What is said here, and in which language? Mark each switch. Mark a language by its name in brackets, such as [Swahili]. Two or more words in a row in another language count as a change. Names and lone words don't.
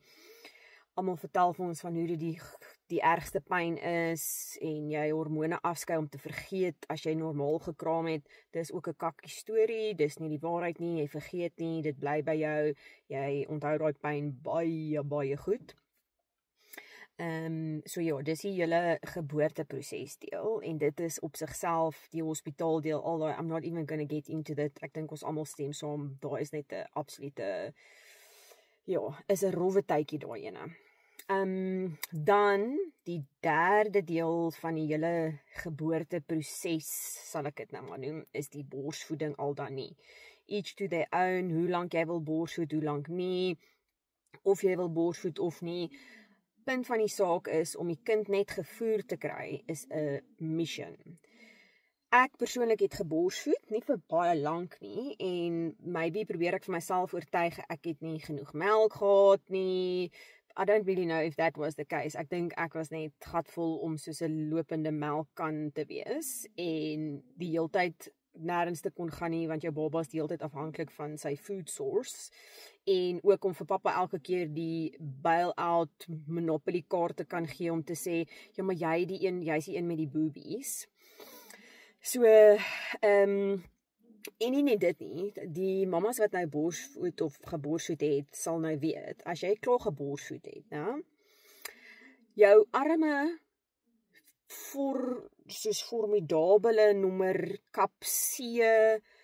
[Afrikaans] Almal vertel vir ons van hoe dit die ergste pyn is en jy hormone afskei om te vergeet as jy normaal gekraam het. Dis ook 'n kakkie storie, dis nie die waarheid nie, jy vergeet nie, dit bly by jou, jy onthou daai pyn baie goed. So ja, dis die hele geboorteproses deel, en dit is op sigself die hospitaaldeel, [English] although I'm not even gonna get into that, [Afrikaans] ek dink ons almal stem saam, daar is net 'n absolute, is 'n rowwe tydjie daai ene. Dan, die derde deel van die hele geboorteproses, sal ek dit nou maar noem, is die borsvoeding al dan nie. [English] Each to their own, [Afrikaans] hoe lank jy wil borsvoed, hoe lank nie, of jy wil borsvoed of nie. Punt van die saak is, om die kind net gevoer te kry, is 'n mission. Ek persoonlik het geborsvoed, nie vir baie lank nie, en maybe probeer ek vir myself oortuig, ek het nie genoeg melk gehad nie. [English] I don't really know if that was the case. [Afrikaans] Ek dink ek was net gatvol om soos 'n lopende melkkan te wees, en die heeltyd nêrens te kon gaan nie, want jou baba is die hele tyd afhanklik van sy [English] food source, [Afrikaans] en ook om vir pappa elke keer die [English] bail-out monopoly [Afrikaans] kaart te kan gee om te sê, ja, maar jy's die een met die boobies. So, en nie net dit nie, die mammas wat nou borsvoed of geborsvoed het, sal nou weet, as jy klaar geborsvoed het, nou, jou arme soos formidabele nommer kap C,